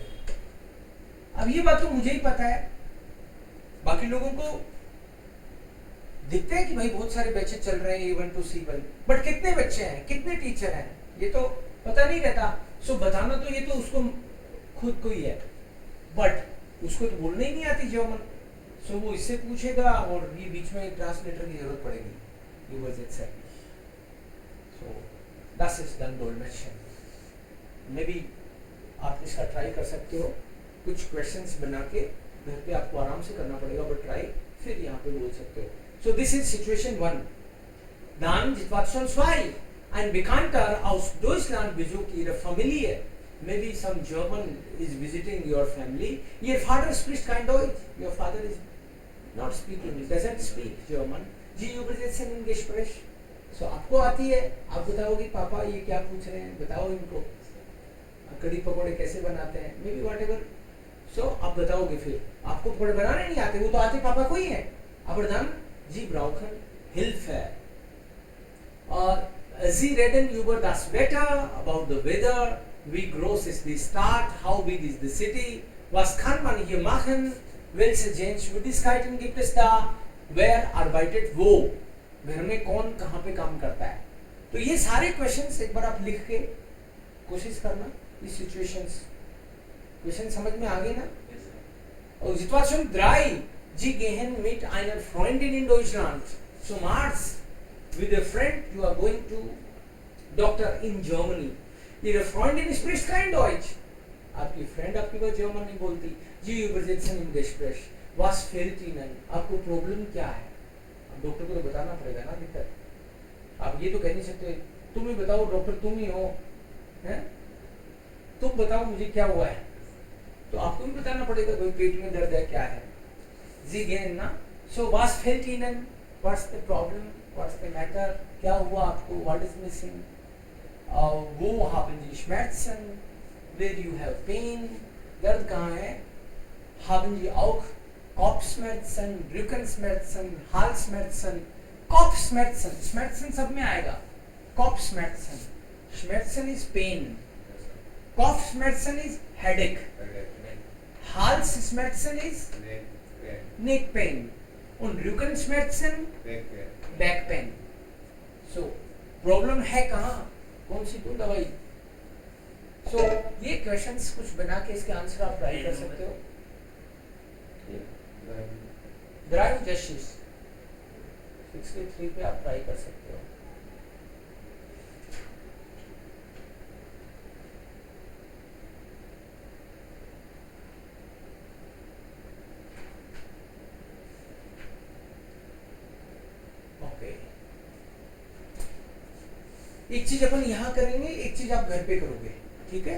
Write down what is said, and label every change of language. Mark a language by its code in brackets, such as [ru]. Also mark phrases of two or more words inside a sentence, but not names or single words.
[hi] अब ये बात तो मुझे ही पता है, बाकी लोगों को दिखता है कि भाई बहुत सारे बच्चे चल रहे हैं A1 to C1, बट कितने बच्चे हैं, कितने टीचर हैं, ये तो पता नहीं रहता. सो बताना तो ये तो उसको खुद को ही है, बट उसको तो बोलने ही नहीं आती जर्मन. सो वो इससे पूछेगा और ये बीच में ट्रांसलेटर की जरूरत पड़ेगी. [de] सो das ist dann Dolmetschen. [en] may be [hi] आप इसका ट्राई कर सकते हो, कुछ क्वेश्चंस बना के घर पे आपको आराम से करना पड़ेगा, [en] but try [hi] फिर यहाँ पे बोल सकते हो. [en] so this is situation 1. [de] Dann Situation 2. Ein Bekannter aus Deutschland besucht Ihre Familie. [en] Maybe some German is visiting your family. Your father speaks [de] kein Deutsch. [en] Your father is not speaking, doesn't speak German. [de] जी übersetzen im Gespräch. [hi] So आपको आती है, आप बताओगे पापा ये क्या पूछ रहे हैं, बताओ इनको कड़ी पकौड़े कैसे बनाते हैं, [en] may be what ever. [hi] सो आप बताओगे, फिर आपको पकौड़े बनाने नहीं आते, वो तो आते पापा को ही है. [de] Aber dann Sie brauchen Hilfe. और Sie reden über das Wetter, [en] about the weather, [de] wie groß ist die Stadt, [en] how big is the city, [de] was kann man hier machen, welche Sehenswürdigkeiten gibt es da, wer arbeitet wo, [hi] घर में कौन कहाँ पे काम करता है. तो ये सारे क्वेश्चंस एक बार आप लिख के कोशिश करना. ये [en] situations question [hi] समझ में आ गए ना. [de] और Situation 3. Sie gehen mit einer Freundin in Deutschland zum Arzt. [en] With a friend you are going to doctor in Germany. [de] Ihre Freundin spricht kein Deutsch. [hi] आपकी फ्रेंड आपकी बात जर्मन नहीं बोलती. [de] जी übersetzen im Gespräch. Was fehlt Ihnen? [hi] आपको प्रॉब्लम क्या है? अब डॉक्टर को तो बताना पड़ेगा ना दिक्कत. आप ये तो कह नहीं सकते तुम ही बताओ डॉक्टर, तुम ही हो, हैं? तुम बताओ मुझे क्या हुआ है, तो आपको भी बताना पड़ेगा कोई पेट में दर्द है क्या है. जी गए ना. [de] सो was fehlt Ihnen? [en] What's the problem? What's the matter? [hi] क्या हुआ आपको? [en] What is missing? [de] Wo haben Sie Schmerzen? [en] Where you have pain? [hi] दर्द कहाँ है? [de] Haben Sie auch Kopfschmerzen, Rückenschmerzen, Halsschmerzen, Kopfschmerzen. [hi] Schmerzen सब में आएगा. [de] Kopfschmerzen. Schmerzen [en] is pain. Kopfschmerzen is headache. Halsschmerzen is neck pain. [de] Und Rückenschmerzen [en] back pain. [hi] So प्रॉब्लम है कहाँ, कौन सी तो दवाई. सो ये क्वेश्चंस कुछ बना के इसके आंसर आप ट्राई कर सकते हो. [en] drive justice [hi] 63 पे आप ट्राई कर सकते हो. ओके, एक चीज अपन यहाँ करेंगे, एक चीज आप घर पे करोगे, ठीक है.